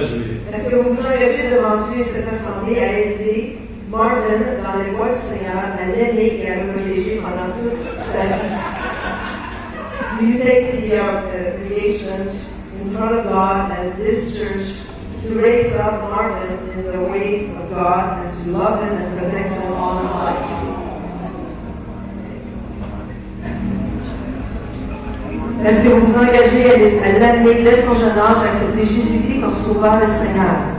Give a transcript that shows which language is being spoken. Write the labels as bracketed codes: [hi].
[fr] Est-ce que vous vous engagez devant Dieu cette assemblée à élever Marvin dans les voies du Seigneur, à l'aimer et à le protéger pendant toute sa vie? [en] Do you take the engagement in front of God and this church to raise up Marvin in the ways of God and to love him and protect him all his life? [fr] Est-ce que vous vous engagez à l'amener dès son jeune âge à accepter Jésus-Christ comme sauveur et Seigneur?